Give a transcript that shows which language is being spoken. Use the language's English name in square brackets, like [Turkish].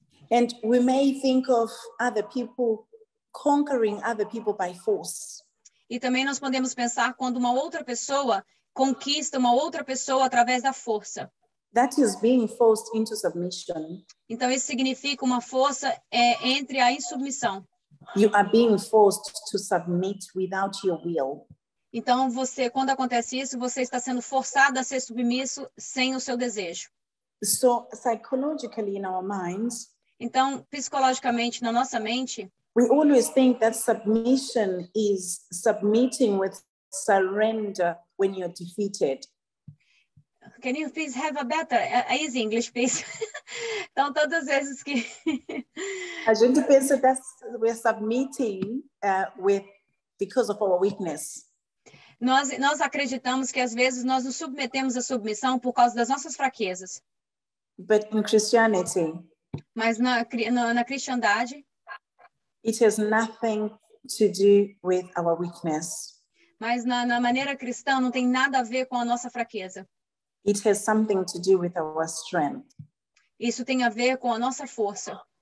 [English] And we may think of other people conquering other people by force. [Portuguese] E também nós podemos pensar quando uma outra pessoa conquista uma outra pessoa através da força. [English] That is being forced into submission. [Portuguese] Então, isso significa uma força entre a insubmissão. [English] You are being forced to submit without your will. [Portuguese] Então, quando acontece isso, você está sendo forçado a ser submisso sem o seu desejo. [English] So, psychologically in our minds, [Portuguese] então, psicologicamente, na nossa mente, [English] we always think that submission is submitting with surrender when you're defeated. Can you please have a better easy English, please? [Portuguese] Então, todas as vezes que a gente pensa [English] that we're submitting because of our weakness. [Portuguese] Nós acreditamos que às vezes nós nos submetemos à submissão por causa das nossas fraquezas. [English] But in Christianity, [Portuguese] mas na cristandade, [English] it has nothing to do with our weakness. [Portuguese] Mas na maneira cristã não tem nada a ver com a nossa fraqueza. [English] It has something to do with our strength. [Portuguese] Isso tem a ver com a nossa força.